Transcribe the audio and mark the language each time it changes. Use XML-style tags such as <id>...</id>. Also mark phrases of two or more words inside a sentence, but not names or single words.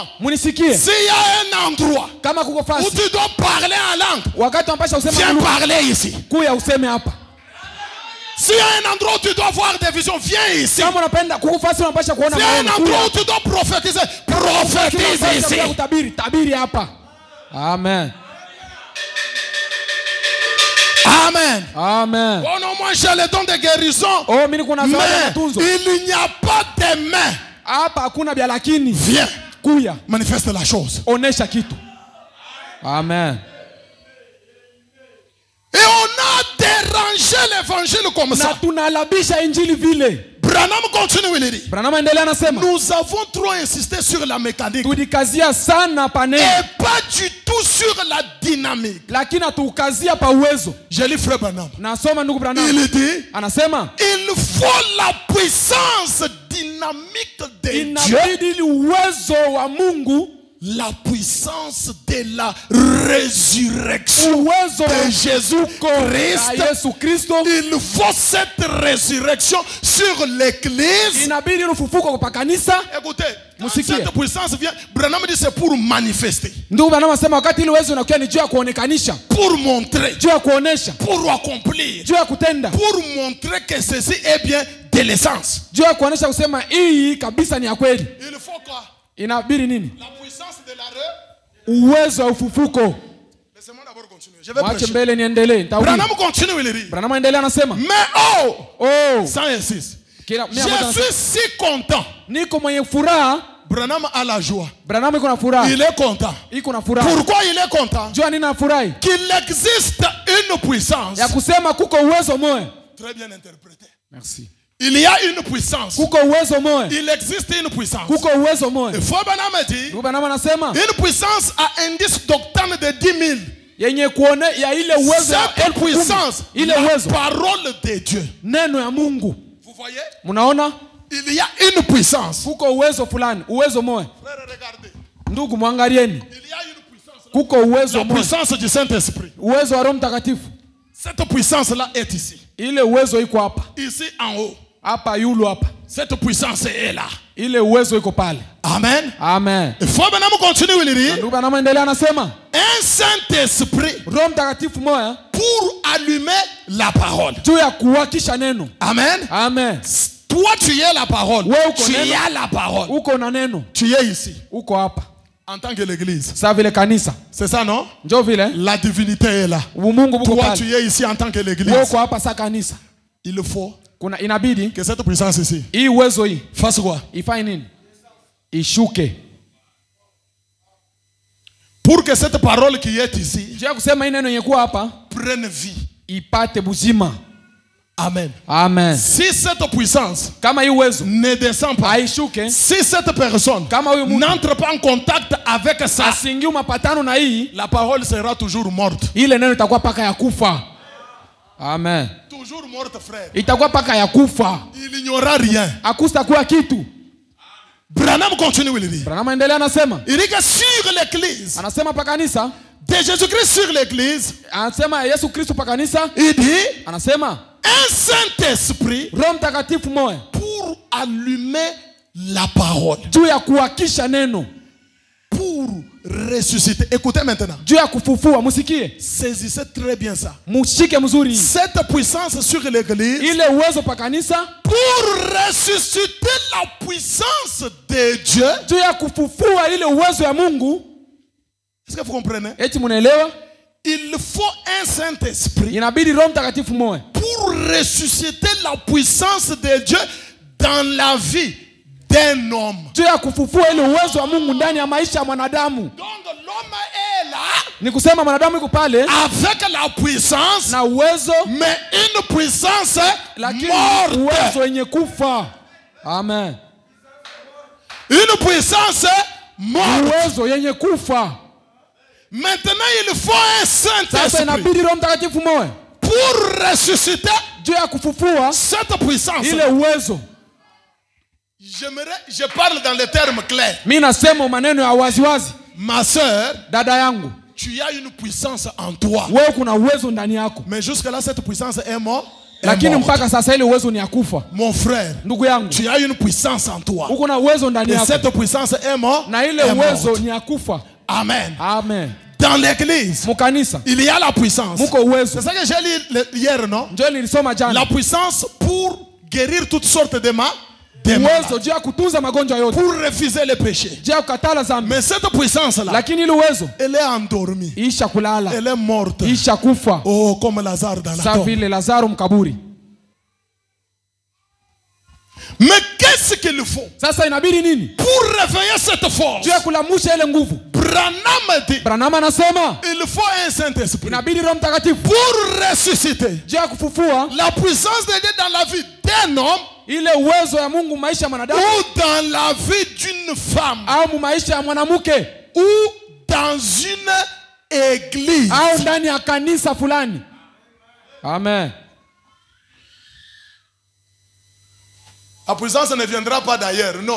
<sw>Munisikie.</sw> <fr>S'il y a un endroit</fr> <sw>Kama kuko</sw> <fr>où</fr> <sw>fasi,</sw> <fr>tu dois parler en langue,</fr> <sw>wakati unapasha useme</sw> <fr>viens</fr> <sw>mulugha,</sw> <fr>parler ici.</fr> <sw>kuya useme hapa.</sw> <fr>S'il y a un endroit où tu dois voir des visions, viens ici.</fr> <sw>Kama unapenda kuko fasi unapasha kuona</sw> <fr>S'il y a un</fr> <sw>maono,</sw> <fr>endroit</fr> <sw>kuya.</sw> <fr>où tu dois prophétiser, prophétise</fr> <sw>Unapasha</sw> <fr>ici.</fr> <sw>kuya kutabiri, tabiri hapa. Amen. Amen. Amen.</sw> <fr>Oh non, moi j'ai le don de guérison.</fr> <sw>Oh, mimi niko na zawadi ya</sw> <fr>Mais</fr> <sw>matunzo.</sw> <fr>il n'y a pas de main.</fr> <sw>Hapa hakuna vya lakini.</sw> <fr>Viens,</fr> <sw>Kuya,</sw> <fr>manifeste la chose.</fr> <sw>onesha kitu. Amen.</sw> <fr>Et on a dérangé l'évangile comme</fr> <sw>Na</sw> <fr>ça.</fr> <sw>tunalabisha injili vile.</sw> <fr>Branham continue, il dit.</fr> <sw>Branham endelea anasema,</sw> <fr>Nous avons trop insisté sur la mécanique</fr> <sw>tulikazia sana paneno,</sw> <fr>et pas du tout sur la dynamique.</fr> <sw>lakini hatukazia pa uwezo.</sw> <fr>Je lis frère Branham.</fr> <sw>Nasoma ndugu Branham.</sw> <fr>Il dit,</fr> <sw>Anasema,</sw> <fr>il faut la puissance dynamique de Dieu.</fr> <sw>inabidi uwezo wa Mungu,</sw> <fr>La puissance de la résurrection</fr> <sw>uwezo</sw> <fr>de Jésus</fr> <sw>wa</sw> <fr>Christ.</fr> <sw>Yesu Kristo.</sw> <fr>Il faut cette résurrection sur l'église.</fr> <sw>Inabidi ufufuko kwa kanisa.</sw> <fr>Écoutez, quand</fr> <sw>Musikie.</sw> <fr>cette puissance vient, Branham dit c'est pour manifester,</fr> <sw>Ndugu Branham anasema wakati ile uwezo unakuwa ni juu ya kuonekanisha,</sw> <fr>pour montrer,</fr> <sw>juu ya kuonesha,</sw> <fr>pour accomplir,</fr> <sw>juu ya kutenda,</sw> <fr>pour montrer que ceci est bien de l'essence.</fr> <sw>juu ya kuonesha kusema hii kabisa ni ya kweli.</sw> <fr>Il faut quoi?</fr> <sw>Inabidi nini?</sw> <fr>La puissance de la</fr> <sw>Uwezo wa ufufuko.</sw> <fr>Laissez-moi d'abord continuer. Je vais</fr> <sw>Mwache</sw> <fr>prêcher.</fr> <sw>mbele niendelee. Nitahubiri.</sw> <fr>Branham continue, il dit.</fr> <sw>Branham endelea anasema,</sw> <fr>Mais oh, oh, 106.</fr> <sw>kila</sw> <fr>Je suis si content.</fr> <sw>niko mwenye furaha.</sw> <fr>Branham a la joie.</fr> <sw>Branham iko na furaha.</sw> <fr>Il est content.</fr> <sw>Iko na furaha.</sw> <fr>Pourquoi il est content?</fr> <sw>Jua nini nafurahi?</sw> <fr>Qu'il existe une puissance.</fr> <sw>Ya kusema kuko uwezo moja.</sw> <fr>Très bien interprété. Merci. Il y a une puissance.</fr> <sw>Kuko uwezo moja.</sw> <fr>Il existe une puissance.</fr> <sw>Kuko uwezo moja.</sw> <fr>Il faut Branham dit,</fr> <sw>Ndugu Branham anasema,</sw> <fr>une puissance à indice d'octane de 10 000.</fr> <sw>yenye kuone ya ile uwezo ya</sw> <fr>Cette</fr> <sw>10,000.</sw> <fr>puissance,</fr> <sw>Ile</sw> <fr>la</fr> <sw>uwezo.</sw> <fr>parole de Dieu.</fr> <sw>Neno ya Mungu.</sw> <fr>Vous voyez?</fr> <sw>Munaona?</sw> <fr>Il y a une puissance.</fr> <sw>Kuko uwezo fulani, uwezo moja.</sw> <fr>Frère, regardez.</fr> <sw>Ndugu mwangalieni.</sw> <fr>Il y a une puissance.</fr> <sw>Kuko uwezo</sw> <fr>La</fr> <sw>moja.</sw> <fr>puissance du Saint-Esprit.</fr> <sw>Uwezo wa Roho Mtakatifu.</sw> <fr>Cette puissance-là est ici.</fr> <sw>Ile uwezo iko hapa.</sw> <fr>Ici en haut.</fr> <sw>Hapa yulu hapa.</sw> <fr>Cette puissance est là.</fr> <sw>Ile uwezo iko pale. Amen. Amen.</sw> <fr>Il faut Branham continue, il dit,</fr> <sw>Ndugu Branham endelea anasema,</sw> <fr>un Saint-Esprit</fr> <sw>Roho Mtakatifu moja</sw> <fr>pour allumer la parole.</fr> <sw>juu ya kuwakisha neno. Amen. Amen.</sw> <fr>Toi, tu es la parole. Ouais,</fr> <sw>uko</sw> <fr>Tu</fr> <sw>neno.</sw> <fr>es la parole.</fr> <sw>Uko na neno.</sw> <fr>Tu es ici</fr> <sw>Uko hapa.</sw> <fr>en tant que l'église.</fr> <sw>Sa vile kanisa.</sw> <fr>C'est ça, non?</fr> <sw>Njoo vile.</sw> <fr>La divinité est là.</fr> <sw>Umungu buko</sw> <fr>Toi,</fr> <sw>pale.</sw> <fr>tu es ici en tant que l'église.</fr> <sw>Wewe uko hapa sa kanisa.</sw> <fr>Il faut</fr> <sw>Kuna inabidi</sw> <fr>que cette puissance ici</fr> <sw>hii uwezo hii</sw> <fr>fasse quoi?</fr> <sw>ifanye nini? Ishuke.</sw> <fr>Pour que cette parole qui est ici</fr> <sw>Juu ya kusema hii neno yenye kuwa hapa</sw> <fr>prenne vie.</fr> <sw>ipate buzima. Amen. Amen.</sw> <fr>Si cette puissance</fr> <sw>Kama hii uwezo</sw> <fr>ne descend pas,</fr> <sw>haishuke,</sw> <fr>si cette personne</fr> <sw>kama huyu mtu</sw> <fr>n'entre pas en contact avec ça,</fr> <sw>asiingie mapatano na hii,</sw> <fr>la parole sera toujours morte.</fr> <sw>ile neno itakuwa paka ya kufa. Amen.</sw> <fr>Toujours morte, frère.</fr> <sw>Itakuwa paka ya kufa.</sw> <fr>Il n'y aura rien.</fr> <sw>Hakustakuwa kitu.</sw> <fr>Branham continue, il dit.</fr> <sw>Branham endelea anasema.</sw> <fr>Il dit que sur l'église,</fr> <sw>Anasema pa kanisa,</sw> <fr>de Jésus-Christ sur l'église,</fr> <sw>anasema Yesu Kristo pa kanisa,</sw> <fr>il dit</fr> <sw>anasema</sw> <fr>un Saint-Esprit</fr> <sw>Roho Mtakatifu moja</sw> <fr>pour allumer la parole,</fr> <sw>juu ya kuhakisha neno,</sw> <fr>pour ressusciter. Écoutez maintenant.</fr> <sw>juu ya kufufua. Musikie,</sw> <fr>Saisissez très bien ça.</fr> <sw>mushike mzuri</sw> <fr>Cette puissance sur l'église,</fr> <sw>ile uwezo pa kanisa,</sw> <fr>pour ressusciter la puissance de Dieu.</fr> <sw>juu ya kufufua ile uwezo ya Mungu.</sw> <fr>Est-ce que vous comprenez?</fr> <sw>Eti munaelewa?</sw> <fr>Il faut un Saint-Esprit</fr> <sw>Inabidi Roho Mtakatifu moja</sw> <fr>pour ressusciter la puissance de Dieu dans la vie d'un homme.</fr> <sw>juu ya kufufua ile uwezo wa Mungu ndani ya maisha ya mwanadamu.</sw> <fr>Donc l'homme est là</fr> <sw>Ni kusema mwanadamu yuko pale</sw> <fr>avec la puissance,</fr> <sw>na uwezo,</sw> <fr>mais une puissance</fr> <sw>lakini</sw> <fr>morte.</fr> <sw>uwezo yenye kufa. Amen.</sw> <fr>Une puissance morte.</fr> <sw>Uwezo yenye kufa.</sw> <fr>Maintenant, il faut un</fr> <sw>Sasa</sw> <fr>Saint-Esprit</fr> <sw>inabidi Roho Mtakatifu moja</sw> <fr>pour ressusciter</fr> <sw>juu ya kufufua</sw> <fr>cette puissance.</fr> <sw>ile uwezo.</sw> <fr>Je parle dans les termes clairs.</fr> <sw>Mimi nasema maneno ya waziwazi.</sw> <fr>Ma sœur,</fr> <sw>Dada yangu,</sw> <fr>tu as une puissance en toi.</fr> <sw>wewe kuna uwezo ndani yako.</sw> <fr>Mais jusque-là, cette puissance est morte.</fr> <sw>Lakini mpaka sasa ile uwezo ni ya kufa.</sw> <fr>Mon frère,</fr> <sw>Ndugu yangu,</sw> <fr>tu as une puissance en toi.</fr> <sw>uko na uwezo ndani</sw> <fr>Et</fr> <sw>yako.</sw> <fr>cette puissance est morte.</fr> <sw>Na ile</sw> <fr>est</fr> <sw>uwezo</sw> <fr>morte.</fr> <sw>ni ya kufa. Amen. Amen.</sw> <fr>Dans l'église,</fr> <sw>Mukanisa</sw> <fr>il y a la puissance.</fr> <sw>muko uwezo.</sw> <fr>C'est ça que j'ai lu hier, non?</fr> <sw>Ndio nilisoma jana.</sw> <fr>La puissance pour guérir toutes sortes de maladies.</fr> <sw>Uwezo juu ya kutunza magonjwa yote.</sw> <fr>Pour refuser les péchés.</fr> <sw>Juu ya kukatala dhambi.</sw> <fr>Mais cette puissance-là,</fr> <sw>Lakini ile uwezo</sw> <fr>elle est endormie.</fr> <sw>isha kulala.</sw> <fr>Elle est morte.</fr> <sw>Isha kufa.</sw> <fr>Oh, comme Lazare dans la</fr> <sw>Sa</sw> <fr>tombe.</fr> <sw>vile Lazaro mkaburi.</sw> <fr>Mais qu'est-ce qu'il faut</fr> <sw>Sasa inabidi nini?</sw> <fr>pour réveiller cette force?</fr> <sw>Juu ya kulamusha ile nguvu.</sw> <fr>Branham dit,</fr> <sw>Branham anasema</sw> <fr>il faut un Saint-Esprit</fr> <sw>inabidi Roho Mtakatifu</sw> <fr>pour ressusciter</fr> <sw>juu ya kufufua</sw> <fr>la puissance de Dieu dans la vie d'un homme</fr> <sw>ile uwezo ya Mungu maisha ya mwanadamu</sw> <fr>ou dans la vie d'une femme</fr> <sw>au maisha ya mwanamke</sw> <fr>ou dans une église.</fr> <sw>au ndani ya kanisa fulani. Amen.</sw> <fr>La puissance ne viendra pas d'ailleurs, non.</fr>